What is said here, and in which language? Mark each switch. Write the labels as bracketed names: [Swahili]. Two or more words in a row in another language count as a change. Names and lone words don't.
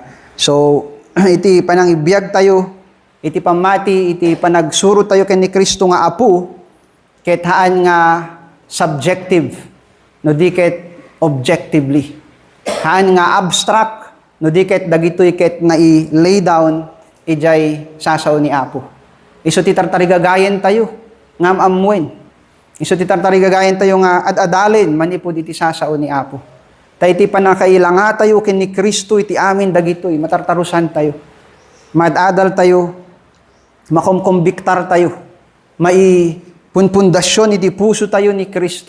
[Iloko] So, iti panangibiyag tayo, iti pamati, iti panagsuro tayo ken ni Kristo nga apo, ket haan nga subjective, no di ket objectively. Haan nga abstract, no di ket dagitoy ket na i-lay down, ijay sasaw ni apo. Iso ti tartarigagayen tayo, ngam amwen. Iso ti tartarigagayen tayo nga ad-adalin, manipod iti sasaw ni apo. Ta iti panakailanga tayo ken ni Kristo iti amin dagitoy, matartarusan tayo. Madadal tayo, makomkombiktar tayo, maipunpundasyon iti puso tayo ni Kristo.